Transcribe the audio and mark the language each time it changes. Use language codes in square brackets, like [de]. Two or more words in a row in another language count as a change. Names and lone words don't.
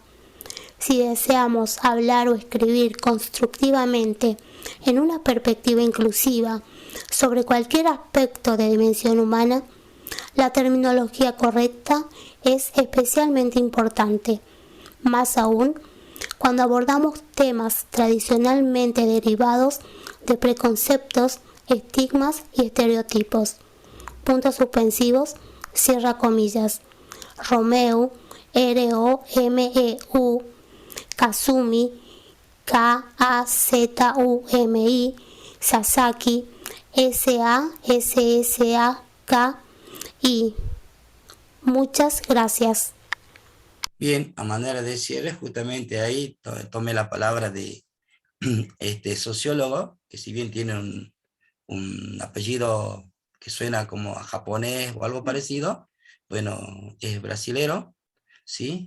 [es] Si deseamos hablar o escribir constructivamente en una perspectiva inclusiva sobre cualquier aspecto de dimensión humana, la terminología correcta es especialmente importante, más aún cuando abordamos temas tradicionalmente derivados de preconceptos, estigmas y estereotipos. Puntos suspensivos, cierra comillas. Romeu, R-O-M-E-U, Kazumi, K-A-Z-U-M-I, Sasaki, S-A-S-S-A-K-I. Muchas gracias. Bien, a manera de cierre, justamente ahí tomé la palabra de este sociólogo, que si bien tiene un apellido que suena como a japonés o algo parecido, bueno, es brasilero, ¿sí?